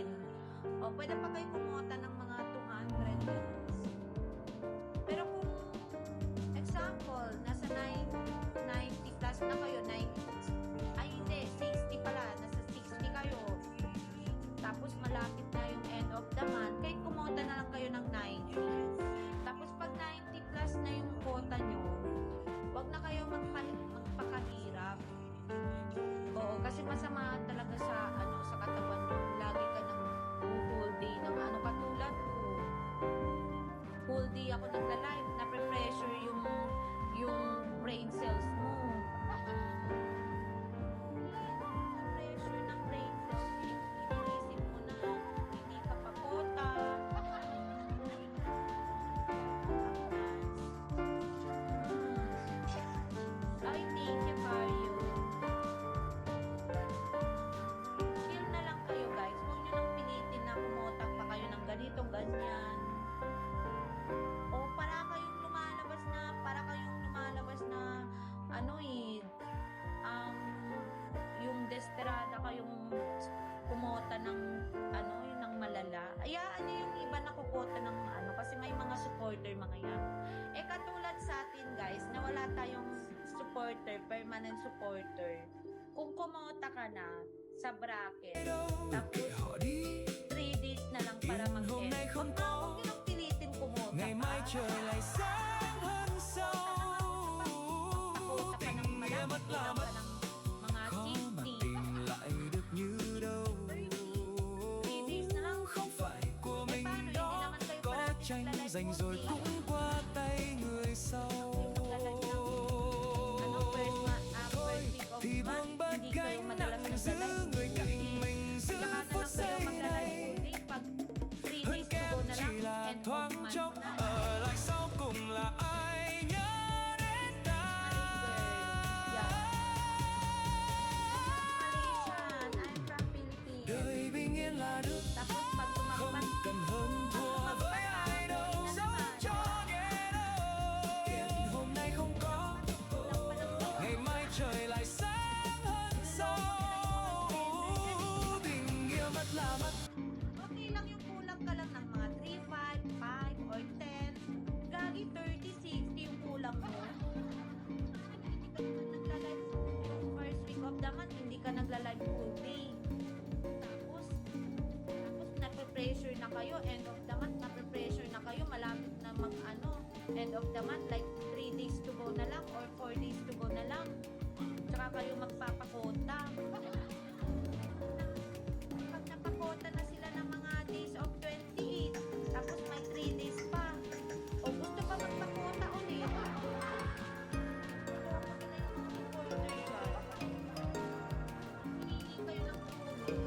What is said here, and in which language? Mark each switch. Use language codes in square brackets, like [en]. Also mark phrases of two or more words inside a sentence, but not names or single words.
[tl] O, pwede pa kayo kumota ng mga 200. Pero kung, example, nasa 90 plus na kayo, 90, ay hindi, 60 pala, nasa 60 kayo. Tapos malapit na yung [en] end of the month, [tl] kahit kumota na lang kayo ng 90. Tapos pag 90 plus na yung quota nyo, wag na kayo magpakahirap. Oo, kasi masama talaga sa ano, sa katawan nyo. Lagi ka ng [en] whole day [tl] ng ano, katulad ko. [en] Whole day [tl] ako nagla-live, na-pressure yung [en] brain cells [tl] mo. Pressure ng [en] brain cells, [tl] iniisip mo na hindi ka pa quota. Ay, thank you, Mario. Chill na lang kayo, guys. Huwag nyo nang pilitin na kumotang pa kayo ng ganito, ganyan. O, para kayong lumalabas na, ano yung desperada kayong kumota ng, ano, yung ng malala. Ayaan nyo yung iba na kukota ng, ano, kasi may mga supporter, mga yan. Eh, katulad sa atin, guys, na wala tayong supporter, [en] permanent supporter. [tl] Kung kumota ka na sa bracket, tapos 3 days na lang para mag-end. Huwag nyo nang pilitin kumota [vi] Ngày mai [tl] ka. [vi] trời lại sáng hơn sau. [tl] Pakota ka ng malapit, bilang ka ng mga [vi] Khó mà [tl] 60. [vi] tìm lại được như đâu. [tl] 3 days na lang. [vi] Không phải của [tl] Eh, [vi] mình [tl] paano? Hindi [vi] đó. [tl] naman kayo [vi] Có [tl] parang [vi] tranh [tl] nagla-live [vi] giành [en] all [vi] rồi [en] day. [vi] cũng qua tay người sau. [tl] Ano, [en] first week of [vi] Thì [en] month, [vi] buông bớt [tl] hindi kayo [vi] gánh [tl] madalas [vi] nặng giữ [tl] nagla-live [vi] người [en] all [vi] cạnh [en] day. [vi] mình giữ [tl] Tsaka na [vi] phút [tl] lang kayo [vi] giây [tl] magla-live [vi] này. [en] all day. Pag 3 [vi] Hơn [en] days to [vi] kém [tl] go na [vi] chỉ [tl] lang, [vi] là [en] end of [vi] thoáng [en] month [vi] chốc. [tl] na. [vi] Ở lại sau cùng là ai nhớ đến ta. [en] Yeah. Malaysian, I'm from Philippines. [vi] Đời bình yên là nước, [tl] Tapos pag [vi] không [tl] tumampas, [vi] cần hơn thua với ai đâu, dẫu cho nhẹ đâu. Tiền hôm nay không có, ngày mai trời lại sáng hơn sau. Tình yêu mất là mất. [tl] okay lang yung kulang ka lang ng mga 3, 5, 5, or 10. Gagi 30, 60 yung kulang mo. Hindi ka naman nagla-live yung [en] first week of the month, [tl] hindi ka nagla-live [en] full day. [tl] Tapos nape-pressure na kayo, [en] end of the month, [tl] nape-pressure na kayo, malapit na mag-ano, [en] end of the month, [tl] like [en] 3 days to go [tl] na lang, or [en] 4 days to go [tl] na lang. Tsaka kayo magpapakota. Pag napakota na sila ng mga [en] days of [tl] 28, tapos may 3 days pa, o gusto pa magpakota ulit, hinihingi kayo ng tulong.